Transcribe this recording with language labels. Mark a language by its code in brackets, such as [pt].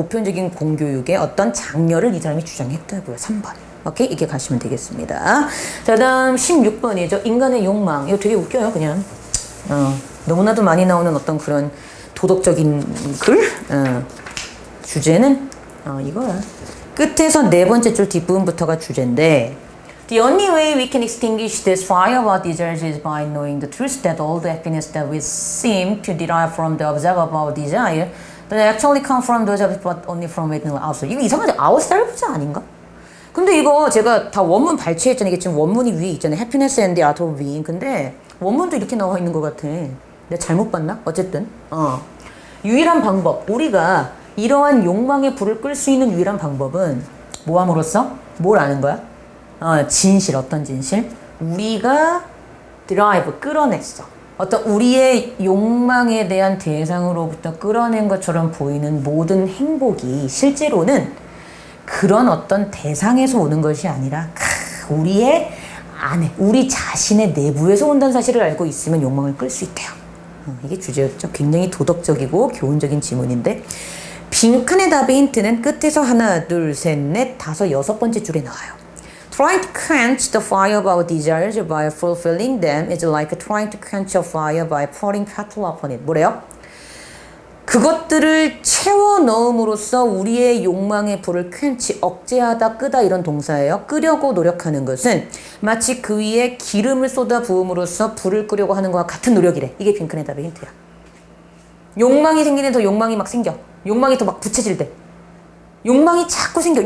[ko] 보편적인 공교육의 어떤 장려를 이 사람이 주장했다고요. 3번. 오케이? 이렇게 가시면 되겠습니다. 자, 다음 16번이죠. 인간의 욕망. 이거 되게 웃겨요. 그냥. 너무나도 많이 나오는 어떤 그런 도덕적인 글? 주제는 이거야. [en] 끝에서 네 번째 줄 뒷부분부터가 주제인데 The only way we can extinguish this fire of our desires is by knowing the truth that all the happiness that we seem to derive from the object of our desire that actually come from those objects but only from within outside. [ko] 이거 이상하지? 아웃사이드 아닌가? 근데 이거 제가 다 원문 발췌했잖아요. 이게 지금 원문이 위에 있잖아요. [en] Happiness and the art of being. [ko] 근데 원문도 이렇게 나와 있는 것 같아. 내가 잘못 봤나? 어쨌든 유일한 방법, 우리가 이러한 욕망의 불을 끌 수 있는 유일한 방법은 뭐 함으로써? 뭘 아는 거야? 진실. 어떤 진실? 우리가 드라이브, 끌어냈어. 어떤 우리의 욕망에 대한 대상으로부터 끌어낸 것처럼 보이는 모든 행복이 실제로는 그런 어떤 대상에서 오는 것이 아니라 우리의 안에, 우리 자신의 내부에서 온다는 사실을 알고 있으면 욕망을 끌 수 있대요. 이게 주제였죠. 굉장히 도덕적이고 교훈적인 지문인데 빈칸의 답의 힌트는 끝에서 하나, 둘, 셋, 넷, 다섯, 여섯 번째 줄에 나와요. [en] Trying to quench the fire of our desires by fulfilling them is like trying to quench a fire by pouring petrol upon it. [ko] 뭐래요? 그것들을 채워 넣음으로써 우리의 욕망의 불을 quench, 억제하다, 끄다 이런 동사예요. 끄려고 노력하는 것은 마치 그 위에 기름을 쏟아 부음으로써 불을 끄려고 하는 것과 같은 노력이래. 이게 빈칸의 답의 힌트야. 욕망이 생기는 더 욕망이 막 생겨. 욕망이 더 막 부채질 때. 욕망이 자꾸 생겨.